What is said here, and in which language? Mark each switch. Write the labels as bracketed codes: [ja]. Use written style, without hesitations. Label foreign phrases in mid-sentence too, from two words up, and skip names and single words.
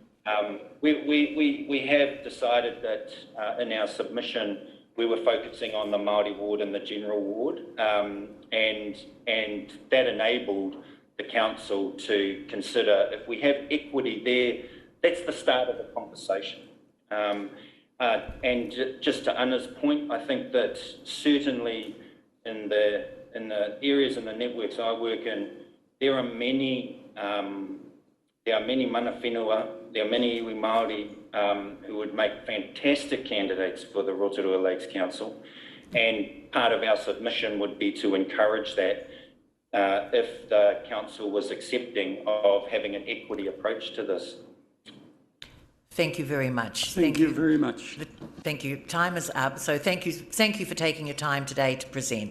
[en] We have decided that in our submission we were focusing on the Māori ward and the general ward, and that enabled the council to consider if we have equity there, that's the start of the conversation. And just to Anna's point, I think that certainly in the areas and the networks I work in, there are many [mi] mana whenua, [en] there are many [mi] iwi Māori [en] who would make fantastic candidates for the Rotorua Lakes Council, and part of our submission would be to encourage that if the council was accepting of having an equity approach to this. Thank you very much. Thank you very much. Thank you. Time is up, so thank you for taking your time today to present.